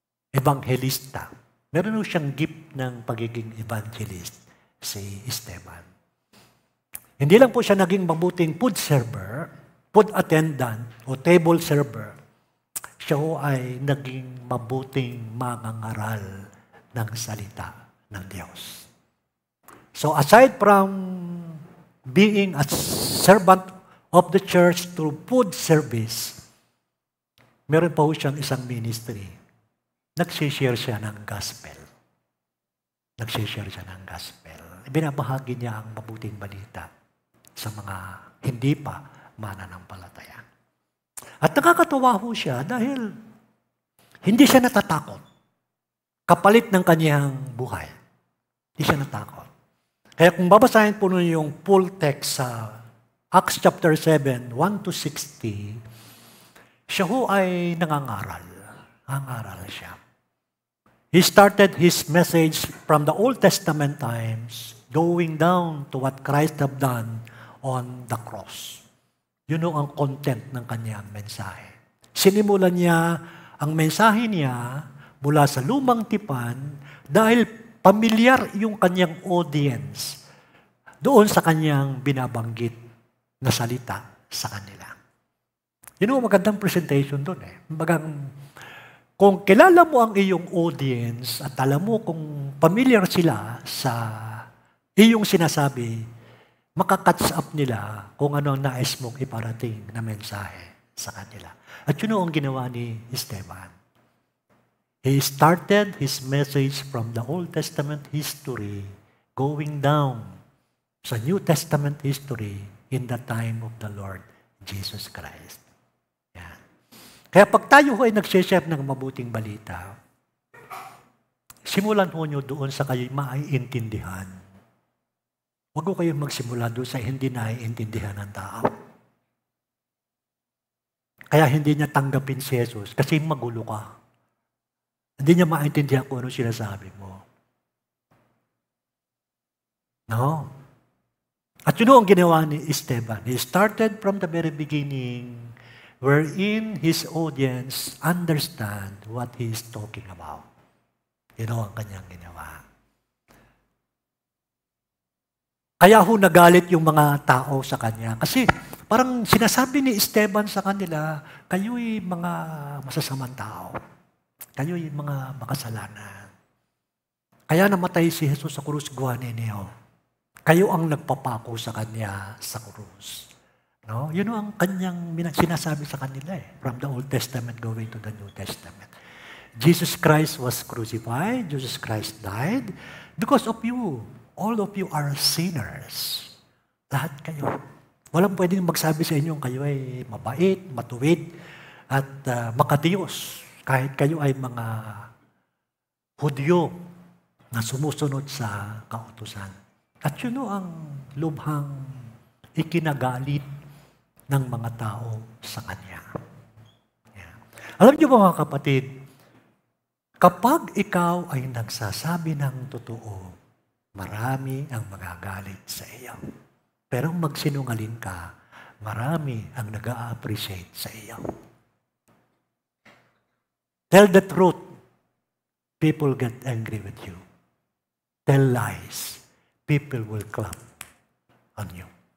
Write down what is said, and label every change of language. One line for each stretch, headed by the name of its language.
Filipino: Evangelista. Meron ho siyang gift ng pagiging evangelist, si Esteban. Hindi lang po siya naging mabuting food server, food attendant, o table server. Siya ho ay naging mabuting mangangaral ng salita ng Diyos. So aside from being a servant of the church through food service, meron pa ho siyang isang ministry. Nagsishare siya ng gospel. Nagsishare siya ng gospel. Binabahagi niya ang mabuting balita sa mga hindi pa mananampalataya. At nakakatawa ho siya dahil hindi siya natatakot. Kapalit ng kanyang buhay. Hindi siya natakot. Kaya kung babasahin po ninyo yung full text sa Acts chapter 7, 1-60, siya ho ay nangangaral. Nangangaral siya.
English: He started his message from the Old Testament times, going down to what Christ have done on the cross.
Filipino: Yun ang content ng kanyang mensahe. Sinimulan niya ang mensahe niya mula sa lumang tipan dahil pamilyar yung kanyang audience doon sa kanyang binabanggit na salita sa kanila. Yun ang magandang presentation doon eh. Kung kilala mo ang iyong audience at alam mo kung familiar sila sa iyong sinasabi, makakatch up nila kung ano ang nais mong iparating na mensahe sa kanila. At yun ang ginawa ni Esteban.
English: He started his message from the Old Testament history going down sa New Testament history in the time of the Lord Jesus Christ.
Filipino: Yan. Kaya pag tayo ho ay nag-share ng mabuting balita, simulan ho nyo doon sa kayo maiintindihan. Huwag ko kayong magsimula doon sa hindi naiintindihan ng tao. Kaya hindi niya tanggapin si Jesus kasi magulo ka. Hindi niya maintindihan kung ano sinasabi mo. No? At yun ang ginawa ni Esteban.
English: He started from the very beginning wherein his audience understand what he is talking about.
Filipino: Yun ang kanyang ginawa. Kaya ho nagalit yung mga tao sa kanya. Kasi parang sinasabi ni Esteban sa kanila, kayo'y mga masasamang tao. Kayo'y mga makasalanan. Kaya namatay si Jesus sa krus, gawa ninyo. Kayo ang nagpapako sa kanya sa krus. No? Yun ang kanyang sinasabi sa kanila
English: from the Old Testament going to the New Testament. Jesus Christ was crucified. Jesus Christ died because of you. All of you are sinners.
Filipino: Lahat kayo. Walang pwedeng magsabi sa inyo kayo ay mabait, matuwid, at makadiyos. Kahit kayo ay mga Hudyo na sumusunod sa kautusan. At yun ang lubhang ikinagalit ng mga tao sa Kanya. Yeah. Alam niyo ba mga kapatid, kapag ikaw ay nagsasabi ng totoo, marami ang magagalit sa iyo. Pero magsinungaling ka, marami ang nag-a-appreciate sa iyo.
English: Tell the truth, people get angry with you. Tell lies, people will clap on you.